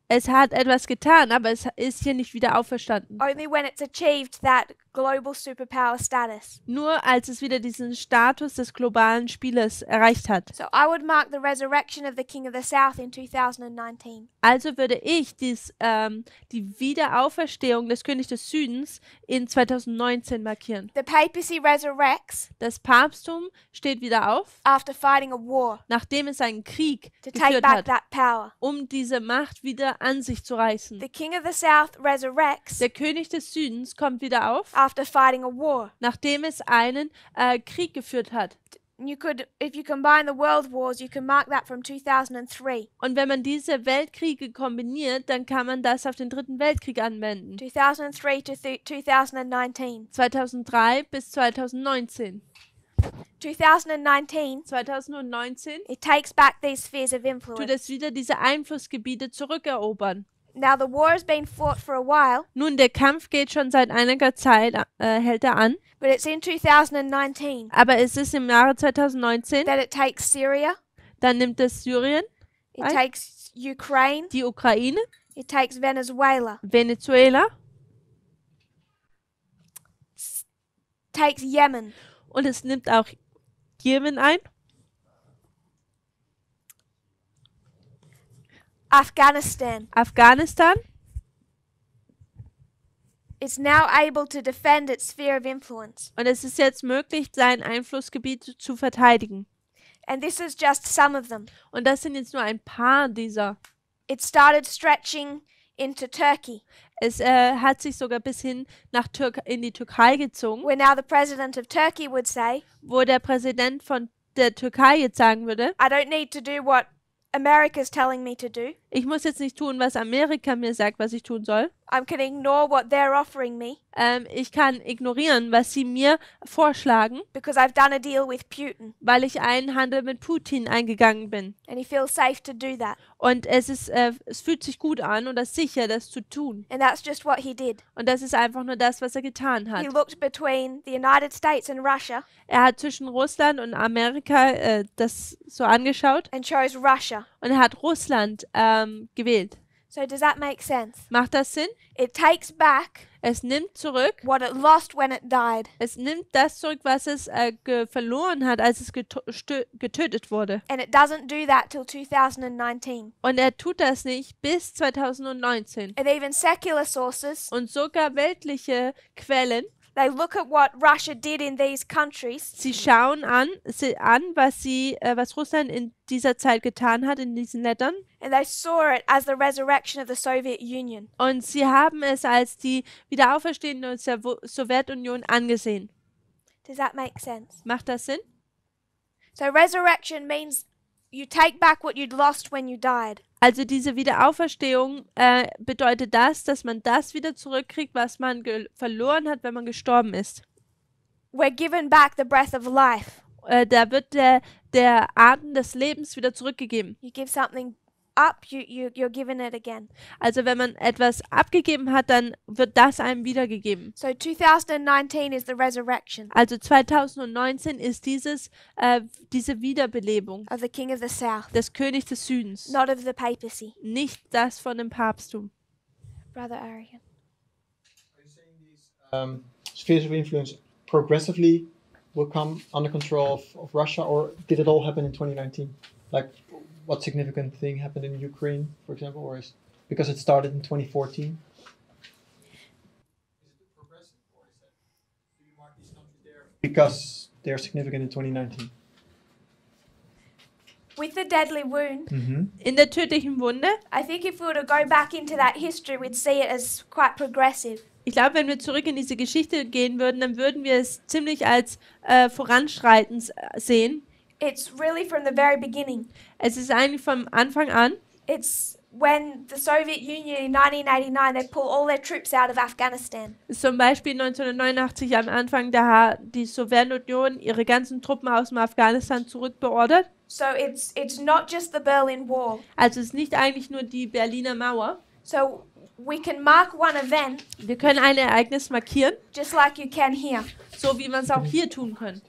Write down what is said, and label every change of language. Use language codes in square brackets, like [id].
[de] Es hat etwas getan, aber es ist hier nicht wieder auferstanden. [en] Only when it's achieved that global superpower status. [de] Nur als es wieder diesen Status des globalen Spielers erreicht hat. [en] So I would mark the resurrection of the King of the South in 2019. [de] Also würde ich die Wiederauferstehung des Königs des Südens in 2019 markieren. [en] The papacy resurrects [de] Das Papsttum steht wieder auf, [en] after fighting a war [de] nachdem es einen Krieg [en] to take [de] geführt [en] back [de] hat, [en] that power. [de] um diese Macht wieder an sich zu reißen. [en] The King of the South resurrects [de] Der König des Südens kommt wieder auf, [en] after fighting a war. [de] nachdem es einen Krieg geführt hat. [en] You could, if you combine the world wars, you can mark that from 2003. [de] Und wenn man diese Weltkriege kombiniert, dann kann man das auf den Dritten Weltkrieg anwenden. [en] 2003 to 2019. [de] 2003 bis 2019. [en] 2019, [de] 2019 [en] it takes back these spheres of [de] tut [en] influence. [de] es wieder diese Einflussgebiete zurückerobern. [en] Now the war has been fought for a while, [de] Nun, der Kampf geht schon seit einiger Zeit, hält er an, [en] but it's in 2019 [de] aber es ist im Jahre 2019, [en] that it takes Syria, [de] dann nimmt es Syrien, [en] it Right. takes Ukraine, [de] die Ukraine, [en] it takes Venezuela, [de] Venezuela [en] takes Yemen, [de] und es nimmt auch Jemen ein, [en] Afghanistan. [de] Afghanistan. [en] It's now able to defend its sphere of influence. [de] Und es ist jetzt möglich, sein Einflussgebiet zu verteidigen. [en] And this is just some of them. [de] Und das sind jetzt nur ein paar dieser. [en] It started stretching into Turkey, [de] Es hat sich sogar bis hin in die Türkei gezogen, [en] where now the president of Turkey would say, [de] wo der Präsident von der Türkei jetzt sagen würde, [en] I don't need to do what America's telling me to do. [de] ich muss jetzt nicht tun, was Amerika mir sagt, was ich tun soll. [en] I can ignore what they're offering me [de] Ich kann ignorieren, was sie mir vorschlagen, [en] because I've done a deal with Putin. [de] weil ich einen Handel mit Putin eingegangen bin. [en] And he feels safe to do that. [de] Und es fühlt sich gut an und es ist sicher, das zu tun. [en] And that's just what he did. [de] Und das ist einfach nur das, was er getan hat. [en] He looked between the United States and Russia [de] Er hat zwischen Russland und Amerika das so angeschaut [en] and chose Russia. [de] und er hat Russland gewählt. [en] So does that make sense? [de] Macht das Sinn? [en] It takes back [de] Es nimmt zurück, [en] what it lost when it died. [de] es nimmt das zurück, was es verloren hat, als es getötet wurde. [en] And it doesn't do that till 2019. [de] Und er tut das nicht bis 2019. [en] And even secular sources, [de] Und sogar weltliche Quellen, [en] they look at what Russia did in these countries [de] sie schauen an, was Russland in dieser Zeit getan hat, in diesen Ländern. [en] and they saw it as the resurrection of the Soviet Union. [de] Und sie haben es als die Wiederauferstehung der Sowjetunion angesehen. [en] Does that make sense? [de] Macht das Sinn? [en] So resurrection means you take back what you'd lost when you died. [de] Also diese Wiederauferstehung bedeutet das, dass man das wieder zurückkriegt, was man verloren hat, wenn man gestorben ist. [en] We're given back the breath of life. [de] Da wird der Atem des Lebens wieder zurückgegeben. [en] You give something up, you're given it again. [de] Also wenn man etwas abgegeben hat, dann wird das einem wiedergegeben. [en] So 2019 is the resurrection [de] Also 2019 ist diese Wiederbelebung [en] of the King of the South, [de] des Königs des Südens, [en] not of the papacy. [de] nicht das von dem Papsttum. [en] Brother Arian. Are you saying these spheres of influence progressively will come under control of Russia, or did it all happen in 2019? Like, what significant thing happened in Ukraine, for example, or is because it started in 2014? Is it progressive, or is that do you mark these countries there because they're significant in 2019? With the deadly wound, [de] In der tödlichen Wunde, [en] I think if we were to go back into that history, we'd see it as quite progressive. [de] ich glaube, wenn wir zurück in diese Geschichte gehen würden, dann würden wir es ziemlich als voranschreitend sehen. [en] It's really from the very beginning. [de] Es ist eigentlich vom Anfang an, [en] It's when the Soviet Union in 1989, they pull all their troops out of Afghanistan. [de] Zum Beispiel 1989 am Anfang, da hat die Sowjetunion ihre ganzen Truppen aus dem Afghanistan zurückbeordert. [en] So it's not just the Berlin Wall. [de] Also es ist nicht eigentlich nur die Berliner Mauer. [en] So we can mark one event [de] Wir können ein Ereignis markieren, [en] just like you can here. [de] so wie man es auch hier tun kann.